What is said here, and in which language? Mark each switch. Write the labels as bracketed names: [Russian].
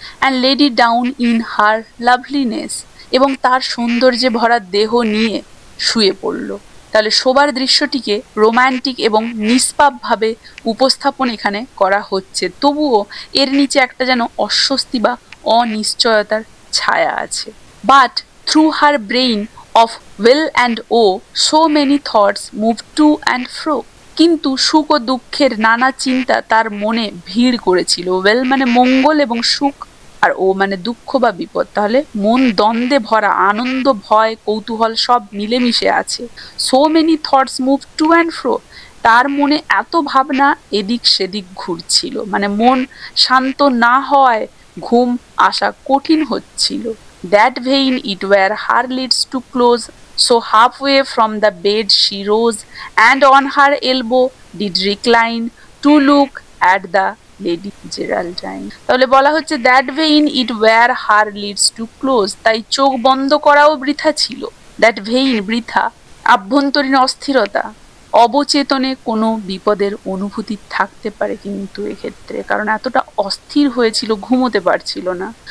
[English] and lady down in her loveliness, [Bangla] এবং তার সৌন্দর্যে ভরা দেহ নিয়ে শুয়ে পড়ল। তাহলে শোবার দৃশ্যটিকে রোম্যান্টিক এবং নিষ্পাপভাবে উপস্থাপন এখানে করা হচ্ছে, তবুও এর নিচে একটা যেন অস্বস্তি বা অনিশ্চয়তার ছায়া আছে। [English] But through her brain of will and woe, so many thoughts move to and fro. [Bangla] কিন্তু সুখ ও দুঃখের নানা চিন্তা তার মনে ভিড় করেছিল। ওয়েল মানে মঙ্গল এবং সুখ, আর ও মানে দুঃখ বা বিপদ। তাহলে মন দ্বন্দ্বে ভরা, আনন্দ, ভয়, কৌতূহল সব মিলেমিশে আছে। [English] so many thoughts move to and fro, [Bangla] তার মনে এত ভাবনা এদিক সেদিক ঘুরছিল, মানে মন শান্ত না হওয়ায় ঘুম আসা কঠিন হচ্ছিল। [English] That vain it were her lids to close, so halfway from the bed she rose, and on her elbow did recline to look at the Lady Geraldine. [Bangla] তাহলে বলা হচ্ছে [English] that vain it were her lids to close, [Bangla] তাই চোখ বন্ধ করাও বৃথা ছিল। [English] that vain [Bangla] বৃথা, আভ্যন্তরীণ অস্থিরতা, অবচেতনে কোনো বিপদের অনুভূতি থাকতে পারে কিন্তু এক্ষেত্রে, কারণ এতটা অস্থির হয়েছিল, ঘুমোতে পারছিল না।